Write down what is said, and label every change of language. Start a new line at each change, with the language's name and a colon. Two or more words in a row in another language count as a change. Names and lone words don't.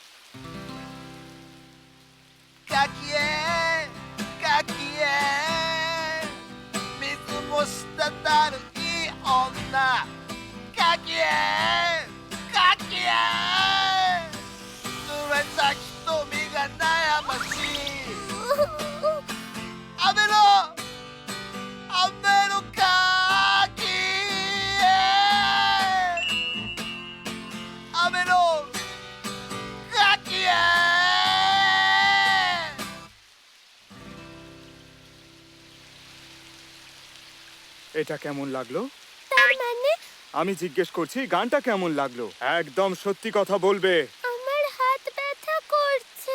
Japanese: Kakie, kakie, 水も滴るいい女。kakie, kakie, 濡れた瞳が悩ましい。雨の、雨のカキ雨のカキ
Bangla: এটা কেমন লাগলো? তার মানে আমি জিজ্ঞেস করছি গানটা কেমন লাগলো? একদম সত্যি কথা বলবে। আমার হাত ব্যথা করছে।